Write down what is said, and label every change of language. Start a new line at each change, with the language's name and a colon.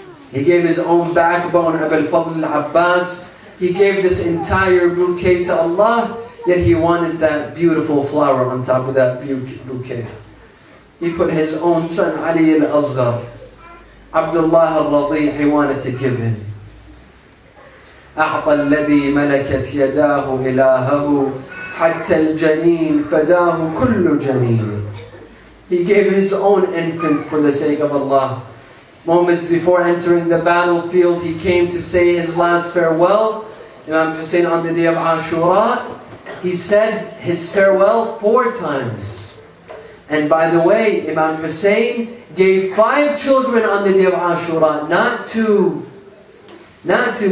English: He gave his own backbone, Abul Fadl al-Abbas. He gave this entire bouquet to Allah, yet he wanted that beautiful flower on top of that bouquet. He put his own son, Ali al-Asghar, Abdullah al-Radi', he wanted to give him.
Arabic: أعطى الذي ملكت يداه إلهه حتى الجنين فداه كل جنين.
English: He gave his own infant for the sake of Allah. Moments before entering the battlefield, he came to say his last farewell. Imam Hussein on the day of Ashura, he said his farewell 4 times. And by the way, Imam Hussein gave 5 children on the day of Ashura, not 2. Not 2.